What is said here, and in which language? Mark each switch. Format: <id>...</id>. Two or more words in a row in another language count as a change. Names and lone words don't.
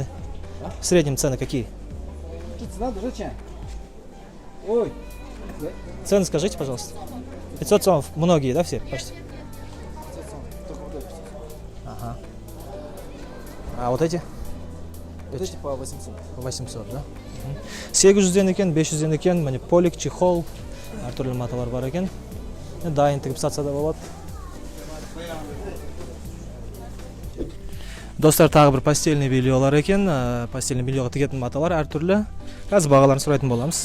<ru>В среднем цены какие? Цена даже Ой. Цены скажите, пожалуйста. 500 сомов. Многие, да, все? Почти. 500 сомов. Только вот эти. Ага. А вот эти? Вот эти по 800. По 800,</ru> <kk>да? 800 екен, 500 екен. Міне полик, чехол, әртүрлі маталар бар екен. Дайын тігіп сатса да болады. Достар, тағы бір</kk> <ru>постельный бельелар</ru> <kk>екен.</kk> <ru>Постельный бельеға</ru> <kk>тігетін маталар әртүрлі. Қазір бағаларын сұрайтын боламыз.</kk>